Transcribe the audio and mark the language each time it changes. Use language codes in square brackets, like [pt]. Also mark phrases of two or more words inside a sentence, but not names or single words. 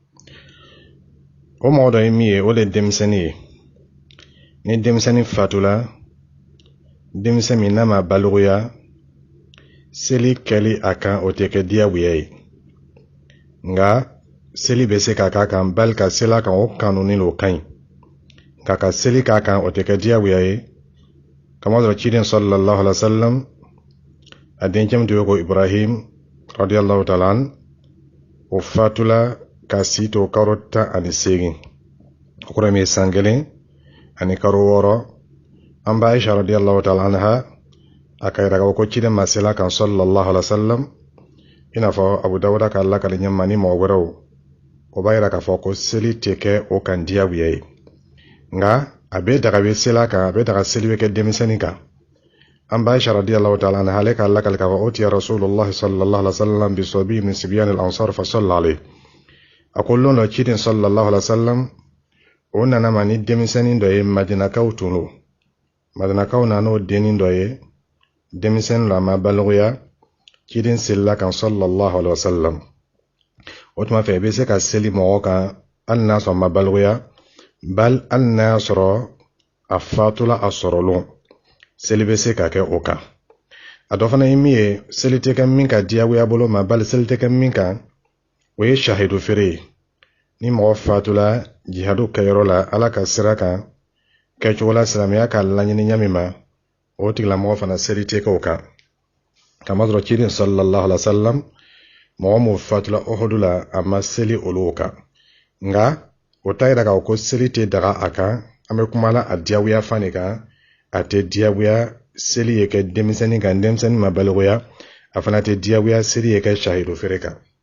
[bm] o mɔgɔ dɔ ye min ye o de ye denmisɛnnin ye ni denmisɛnnin fatula denmisɛn min n'a ma balogoya seli kɛli a kan o tɛ kɛ diyagoya ye nka seli bɛ se ka k'a kan bali ka seli a kan o kanuni o ka ɲi nka ka seli k'a kan o tɛ kɛ diyagoya ye kamasɔrɔ ciden [ar] صلى الله عليه وسلم [bm] a dencɛ min tun bɛ ko Ibrahim [ar] رضي الله تعالى [bm] an o fatula ka si to karo 18 o kɔrɔ min ye san 1 ani karo 6 an ba Aisha [ar] رضي الله تعالى عنها [bm] a ka yira ko ciden ma seli a kan [ar] صلى الله عليه وسلم [bm] i n'a fɔ Abu Dawuda ka lakale ɲɛma ni mɔgɔ wɛrɛw o b'a yira k'a fɔ ko seli tɛ kɛ o kan diyagoya ye nka a bɛ daga bɛ sela kan a bɛ daga seli bɛ kɛ denmisɛnnin kan an b'a Aisha [ar] رضي الله تعالى عنها [bm] ale ka lakali k'a fɔ o tiya [ar] رسول الله صلى الله عليه وسلم بصبي من صبيان الأنصار فصلى عليه [bm] a ko lon dɔ ciden [ar] صلى الله عليه وسلم [bm] o nana ma ni denmisɛnnin dɔ ye madinakaw tun do madinakaw nan'o dennin dɔ ye denmisɛnnin la ma balagoya ciden selila kan [ar] صلى الله عليه وسلم [bm] o tuma fɛ i bɛ se ka seli mɔgɔ kan hali n'a sɔrɔ ma balagoya bal hali n'a sɔrɔ a fatula a sɔrɔlon seli bɛ se ka kɛ o kan a dɔ fana ye min ye seli tɛ kɛ min ka diyagoya bolo ma bal seli tɛ kɛ min kan o ye shahidu feere ye ni mɔgɔ fatula jihadu kɛyɔrɔ la ala ka sira kan kɛcogo la silamɛya ka laɲini ɲami ma o tigilamɔgɔ fana seli tɛ kɛ o kan kama sɔrɔ ciden [ar] صلى الله عليه وسلم [bm] mɔgɔ mun fatula Uhudu la a ma seli olu kan nka o ta yira k'a ko seli tɛ daga a kan an bɛ kuma la a diyagoya fan de kan a tɛ diyagoya seli ye kɛ denmisɛnnin kan denmisɛnnin ma balagoya a fana tɛ diyagoya seli ye kɛ shahidu feere kan